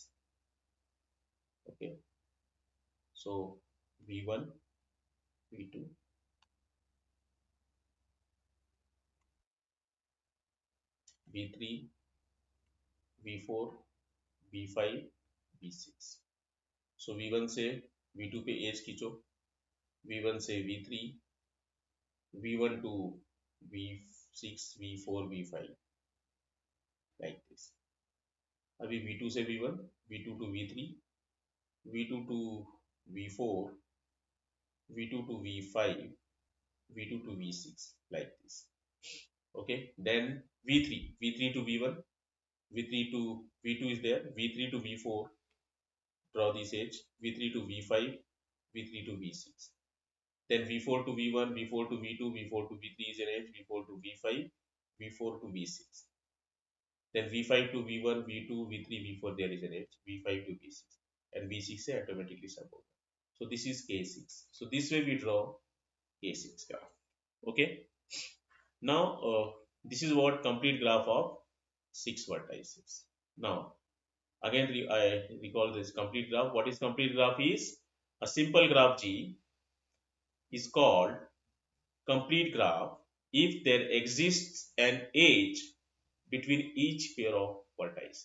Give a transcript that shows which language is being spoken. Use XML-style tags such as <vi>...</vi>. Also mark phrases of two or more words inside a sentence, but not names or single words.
<en>Okay, so V1, V2, V3, V4, V5, V6.</en> <hi>So V1 से V2 पे एज खींचो, V1 से V3,</hi> <en>V1 to V6,</en> <hi>V4, V5,</hi> <en>like this.</en> <hi>अभी V2 से V1,</hi> <en>V2 to V3, V2 to V4, V2 to V5, V2 to V6, like this. Okay, then V3 to V1, V3 to V2 is there, V3 to V4, draw this edge, V3 to V5, V3 to V6. Then V4 to V1, V4 to V2, V4 to V3 is an edge, V4 to V5, V4 to V6. Then V5 to V1, V2, V3, V4, there is an edge, V5 to V6, and V6</en> <hi>से automatically sub होगा.</hi> <en>So this is K6. So this way we draw K6 graph. Okay. Now this is what complete graph of 6 vertices. Now Again, I recall this complete graph. What is complete graph is a simple graph G is called complete graph if there exists an edge between each pair of vertices.</en>